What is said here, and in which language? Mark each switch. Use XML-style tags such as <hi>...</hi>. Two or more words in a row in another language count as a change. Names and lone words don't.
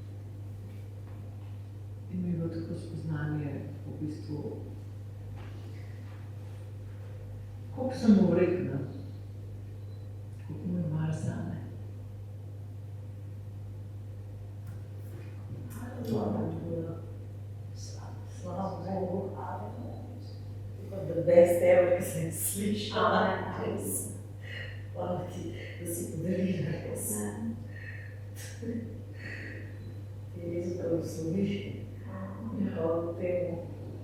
<sl>In mi je bilo tako spoznanje v bistvu, koliko sem mu rekla, koliko mu je mar zame. Slava Bogu,</sl> <en>the best ever,</en> <sl>ki sem slišala. Hvala ti, da si podarila res. Ti res blagosloviš. Hvala temu.</sl>